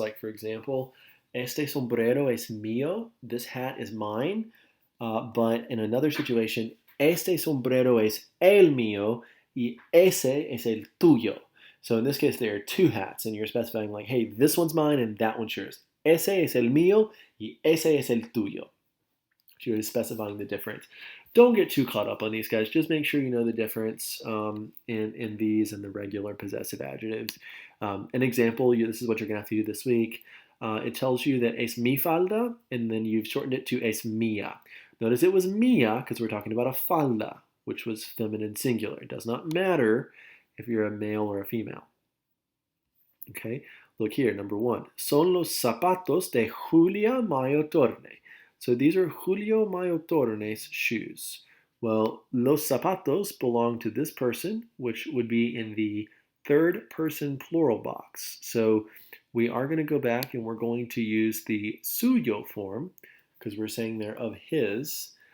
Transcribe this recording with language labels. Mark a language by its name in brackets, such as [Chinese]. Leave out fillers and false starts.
[English] Like, for example, [Spanish] este sombrero es mío. [English] This hat is mine. But in another situation, [Spanish] este sombrero es el mío y ese es el tuyo. [English] So in this case, there are two hats, and you're specifying, like, hey, this one's mine and that one's yours. [Spanish] Ese es el mío y ese es el tuyo. [English] You're specifying the difference. Don't get too caught up on these guys. Just make sure you know the difference in these and the regular possessive adjectives. An example, this is what you're going to have to do this week. It tells you that [Spanish] es mi falda, [English] and then you've shortened it to [Spanish] es mía. [English] Notice it was mía because we're talking about a falda, which was feminine singular. It does not matter if you're a male or a female. Okay, look here, number one. [Spanish] Son los zapatos de Julia Mayotorne. [English] So these are Julio Mayotorne's shoes. Well, [Spanish] los zapatos [English] belong to this person, which would be in the third person plural box. So we are going to go back and we're going to use the suyo form because we're saying they're of his.